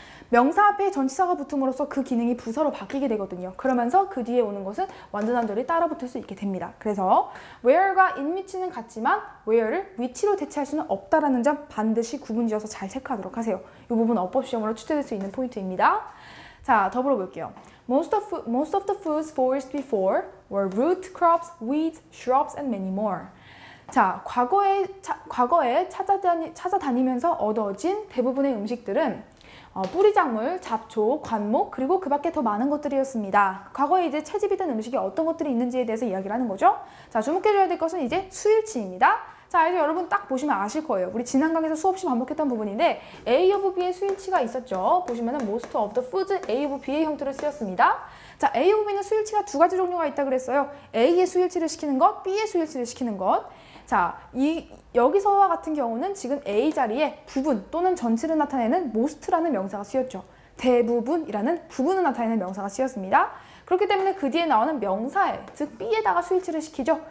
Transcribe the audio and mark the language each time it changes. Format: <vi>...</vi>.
<ko>명사 앞에 전치사가 붙음으로써 그 기능이 부사로 바뀌게 되거든요. 그러면서 그 뒤에 오는 것은 완전한 절이 따라 붙을 수 있게 됩니다. 그래서 where가 in 위치는 같지만 where를 위치로 대체할 수는 없다라는 점 반드시 구분지어서 잘 체크하도록 하세요. 이 부분은 어법 시험으로 출제될 수 있는 포인트입니다. 자, 더불어 볼게요.</ko> <en>Most of the foods foraged before were root crops, weeds, shrubs, and many more.</en> <ko>자, 과거에 찾아다니면서 얻어진 대부분의 음식들은 뿌리작물, 잡초, 관목, 그리고 그 밖에 더 많은 것들이었습니다. 과거에 이제 채집이 된 음식이 어떤 것들이 있는지에 대해서 이야기를 하는 거죠. 자, 주목해줘야 될 것은 이제 수일치입니다. 자, 이제 여러분 딱 보시면 아실 거예요. 우리 지난 강에서 수없이 반복했던 부분인데 A of B의 수일치가 있었죠. 보시면은 most of the foods A of B의 형태로 쓰였습니다. 자, A of B는 수일치가 두 가지 종류가 있다 그랬어요. A의 수일치를 시키는 것, B의 수일치를 시키는 것. 자, 여기서와 같은 경우는 지금 A 자리에 부분 또는 전체를 나타내는 most라는 명사가 쓰였죠. 대부분이라는 부분을 나타내는 명사가 쓰였습니다. 그렇기 때문에 그 뒤에 나오는 명사에, 즉 B에다가 수일치를 시키죠.</ko>